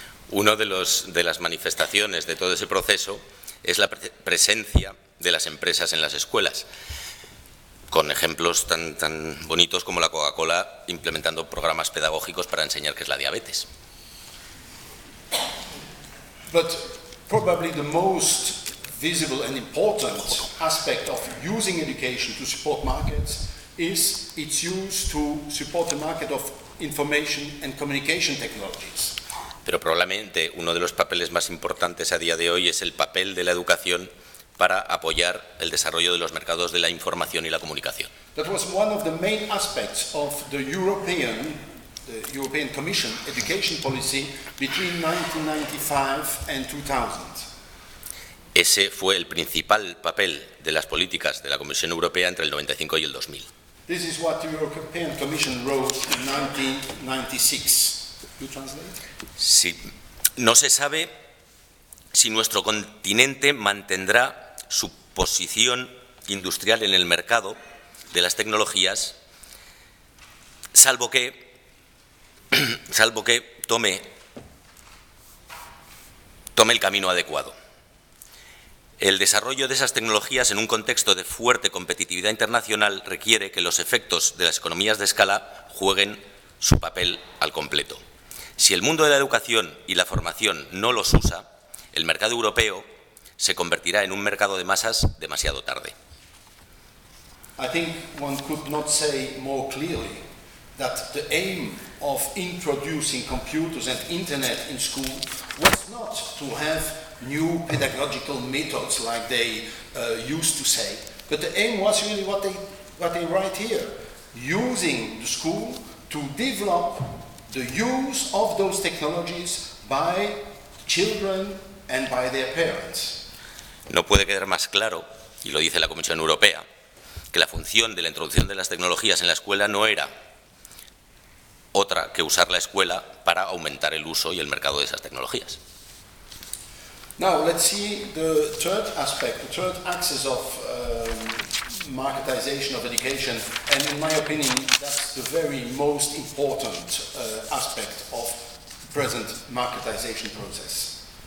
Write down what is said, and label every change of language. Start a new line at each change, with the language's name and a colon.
Spanish: Uno de las manifestaciones de todo ese proceso es la presencia de las empresas en las escuelas, con ejemplos tan bonitos como la Coca-Cola implementando programas pedagógicos para enseñar qué es la diabetes.
English: But probably the most visible and important aspect of using education to support markets is its use to support the market of information and communication technologies.
Spanish: Pero probablemente uno de los papeles más importantes a día de hoy es el papel de la educación para apoyar el desarrollo de los mercados de la información y la comunicación.
English: That was one of the main aspects of the European Commission education policy between 1995 and 2000.
Spanish: Ese fue el principal papel de las políticas de la Comisión Europea entre el 95 y el 2000.
English: This is what the European Commission wrote in 1996. You translate?
Spanish: Sí. No se sabe si nuestro continente mantendrá su posición industrial en el mercado de las tecnologías, salvo que tome el camino adecuado. El desarrollo de esas tecnologías en un contexto de fuerte competitividad internacional requiere que los efectos de las economías de escala jueguen su papel al completo. Si el mundo de la educación y la formación no los usa, el mercado europeo se convertirá en un mercado de masas demasiado tarde.
English: I think one could not say more clearly that the aim of introducing computers and internet in school was not to have new pedagogical methods like they used to say, but the aim was really what they write here, using the school to develop the use of those technologies by children and by their parents.
Spanish: No puede quedar más claro, y lo dice la Comisión Europea, que la función de la introducción de las tecnologías en la escuela no era otra que usar la escuela para aumentar el uso y el mercado de esas tecnologías.
English: Now let's see the third aspect, the third axis of marketization of education, and in my opinion, that's the very most important aspect of present marketization process.